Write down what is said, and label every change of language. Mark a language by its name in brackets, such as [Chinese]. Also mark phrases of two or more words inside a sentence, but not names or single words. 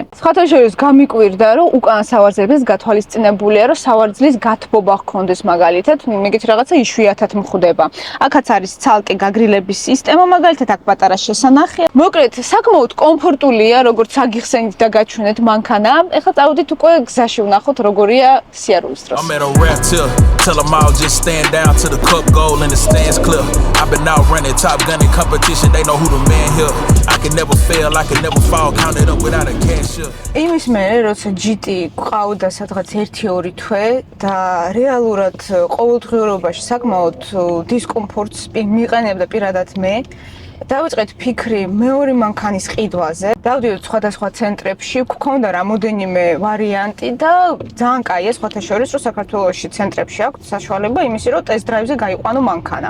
[Georgian] სხვათა შორის გამიკვირდა რომ უკან სავარძელებს გათვალისწინებულია რომ სავარძლის გათბობა ჰქონდეს მაგალითად, მეგეთ რაღაცა იშვიათად მხვდება. აქაც არის ცალკე გაგრილების სისტემა, მაგალითად აქ პატარა შესანახია. მოკლედ საკმაოდ კომფორტულია, როგორც აგიხსენით და გაჩვენეთ მანქანა. ეხლა წავიდით უკვე გზაში ვნახოთ როგორია სიარულის დროს. [English] I'm at a rap till, tell them all just stand down to the cup goal and the stands clear. I've been out running, top gunning competition, they know who the man here. I can never fail, I can never fall, count it up without a cashier. [Georgian] იმის მერე, როცა GT ყავდა სადღაც 1-2 თვე და რეალურად ყოველდღიურობაში საკმაოდ დისკომფორტს მიყენებდა პირადად მე, დავიწყეთ ფიქრი მეორე მანქანის ყიდვაზე. დავდივდით სხვადასხვა ცენტრებში, გვქონდა რამოდენიმე ვარიანტი და ძალიან კაია სხვათა შორის, რომ საქართველოში ცენტრებში აქვს საშუალება იმისი, რომ ტესტ დრაივზე გაიყვანო მანქანა.